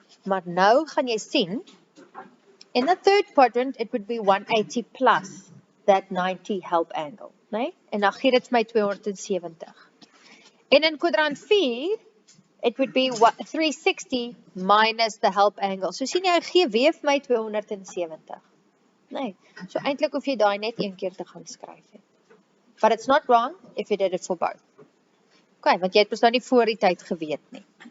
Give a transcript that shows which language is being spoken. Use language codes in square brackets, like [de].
[af] Maar nou gaan jy sien, [en] in the third quadrant it would be 180 plus that 90 help angle, né? [af] En dan gee dit vir my 270. En in kwadrant 4, [en] it would be 360 minus the help angle. [af] So sien jy, gee weer vir my 270. Nee, so eintlik hoef jy daai net een keer te gaan skryf het. [en] But it's not wrong if you did it for both. [af] Okay, want jy het mos nou nie voor die tyd geweet nie.